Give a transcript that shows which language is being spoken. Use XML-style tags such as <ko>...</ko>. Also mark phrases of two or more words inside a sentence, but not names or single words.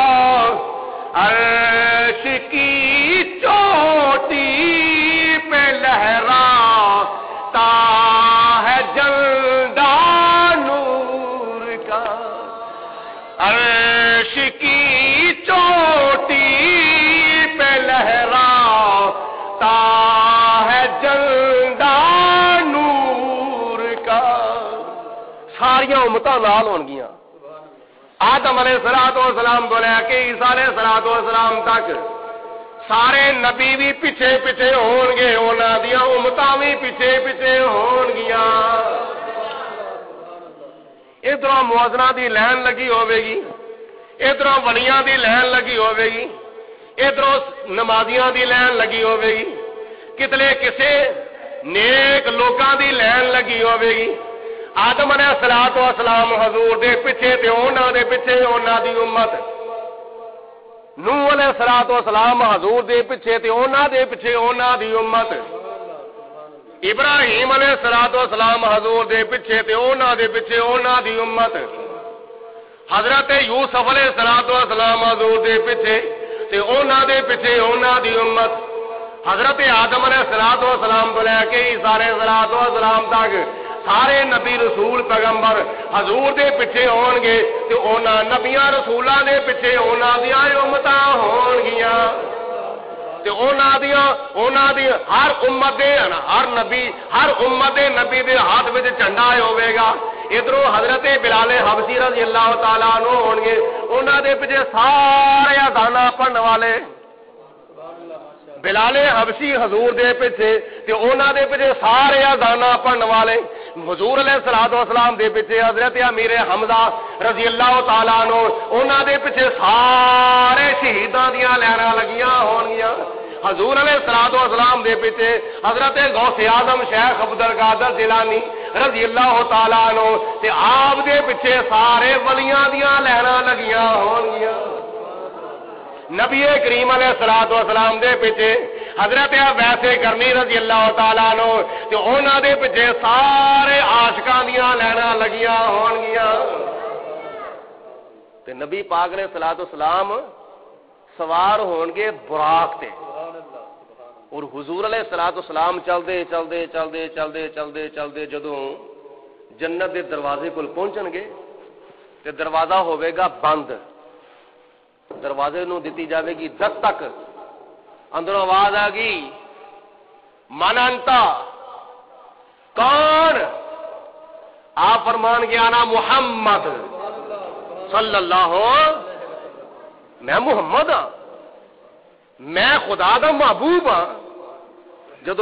<ur>عرش کی چوٹی پہ لہراتا ہے جلدہ نور کا عرش کی چوٹی پہ لہراتا ہے جلدہ نور کا</ur> <pa>ساریاں امتاں نال ہون گیاں آدم علیہ السلام کو لے کے عیسیٰ علیہ السلام تک سارے نبی بھی پیچھے پیچھے ہون گے انہاں دیاں امتاں بھی پیچھے پیچھے ہون گیاں ادھروں موازنہ دی لین لگی ہوے گی ادھروں ولیاں دی لین لگی ہوے گی ادھروں نمازیاں دی لین لگی ہوے گی کتنے کسے نیک لوکاں دی لین لگی ہوے گی آدم علیہ السلام حضور دے پیچھے تے انہاں دے پیچھے انہاں دی امت نوح علیہ السلام حضور دے پیچھے تے انہاں دے پیچھے انہاں دی امت ابراہیم علیہ السلام حضور دے پیچھے تے انہاں دے پیچھے انہاں دی امت حضرت یوسف علیہ السلام حضور دے پیچھے تے انہاں دے پیچھے انہاں دی امت حضرت آدم علیہ السلام کو لے کے عیسیٰ علیہ السلام تک سارے نبی رسول پیغمبر حضور دے پیچھے ہون گے تے انہاں نبیاں رسولاں دے پیچھے انہاں دیاں امتاں ہون گیاں تے انہاں دی ہر امت دے ہر امت دے نبی دے ہاتھ وچ جھنڈا ہوے گا ادھروں حضرت بلال حبشی رضی اللہ تعالی عنہ ہون گے انہاں دے پیچھے سارے اذاناں پڑھن والے بلال حبشی حضور دے پیچھے تے انہاں دے پیچھے سارے اذاناں پڑھن والے حضور علیہ السلام دے پیچھے حضرت امیر حمزہ رضی اللہ تعالیٰ عنہ انہاں دے پیچھے سارے شہیداں دیاں لہراں لگیاں ہون گیاں حضور علیہ السلام دے پیچھے حضرت غوث اعظم شیخ عبدالقادر جیلانی رضی اللہ تعالیٰ عنہ تے آپ دے پیچھے سارے ولیاں دیاں لہراں لگیاں ہون گیاں نبی کریم علیہ السلام دے پیچھے حضرت ویسے کرنی رضی اللہ تعالیٰ عنہ تے انہاں دے پیچھے سارے عاشقاں دیاں لہراں لگیاں ہون گیاں تے نبی پاک علیہ السلام سوار ہون گے براق تے اور حضور علیہ السلام چلدے چلدے چلدے چلدے چلدے چلدے جدوں جنت دے دروازے کول پہنچن گے تے دروازہ ہوے گا بند دروازے نو دتی جاوے گی دستک اندروں آواز آ گئی</pa> <ar>من انتا</ar> <pa>کون آپ فرمان گیا نا محمد صلی اللہ میں محمد ہاں میں خدا دا محبوب ہاں جدو</pa>